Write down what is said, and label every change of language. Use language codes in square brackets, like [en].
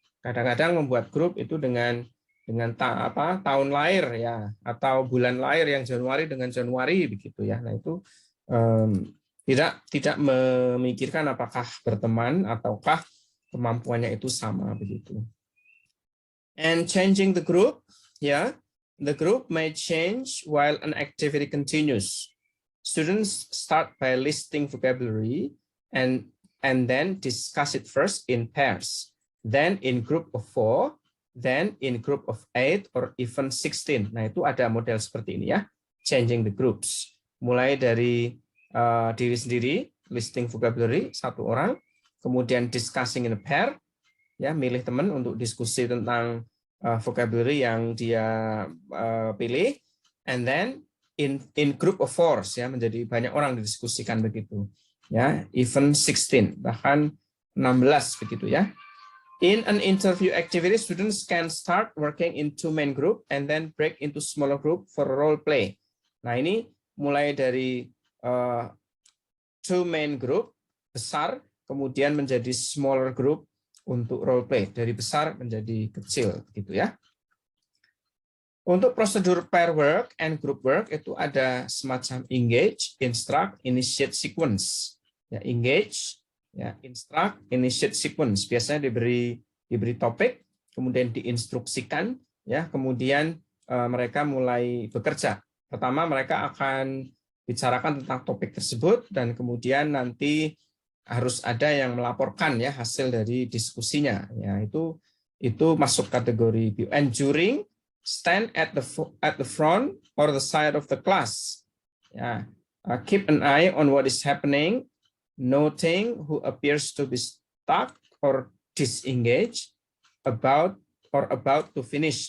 [id] Kadang-kadang membuat grup itu dengan tahun lahir ya, atau bulan lahir yang Januari dengan Januari begitu ya. Nah itu tidak memikirkan apakah berteman ataukah kemampuannya itu sama begitu. [en] And changing the group [id] ya, [en] The group may change while an activity continues. Students start by listing vocabulary and then discuss it first in pairs, then in group of 4, then in group of 8 or even 16. [id] Nah, itu ada model seperti ini ya, [en] changing the groups. [id] Mulai dari diri sendiri, listing vocabulary satu orang, kemudian [en] discussing in a pair, [id] ya milih teman untuk diskusi tentang vocabulary yang dia pilih, [en] and then in group of 4, [id] ya menjadi banyak orang didiskusikan begitu, ya even 16 bahkan 16 begitu ya. [en] In an interview activity, students can start working in 2 main group and then break into smaller group for role play. [id] Nah ini mulai dari 2 main group besar, kemudian menjadi smaller group untuk role play, dari besar menjadi kecil gitu ya. Untuk prosedur pair work and group work itu ada semacam engage, instruct, initiate, sequence. Ya, engage, ya, instruct, initiate, sequence. Biasanya diberi topik, kemudian diinstruksikan, ya, kemudian mereka mulai bekerja. Pertama mereka akan bicarakan tentang topik tersebut dan kemudian nanti harus ada yang melaporkan ya hasil dari diskusinya. Ya, itu masuk kategori view. [en] And during, stand at the front or the side of the class. Ya, keep an eye on what is happening, noting who appears to be stuck or disengaged, about to finish.